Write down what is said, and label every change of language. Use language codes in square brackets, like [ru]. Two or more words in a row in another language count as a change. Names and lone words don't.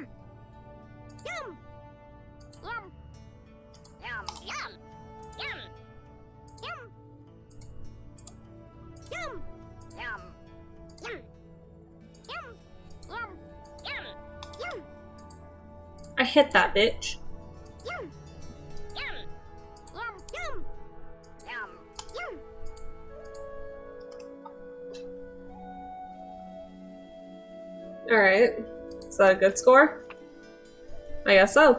[en] Yum! Yum! Yum! Yum! Yum! Yum! Yum! Yum! Yum! Yum! Yum! Yum! Yum! I hit that bitch. Yum! Yum! Yum! Yum! Yum! Yum! Alright. Is that a good score? I guess so.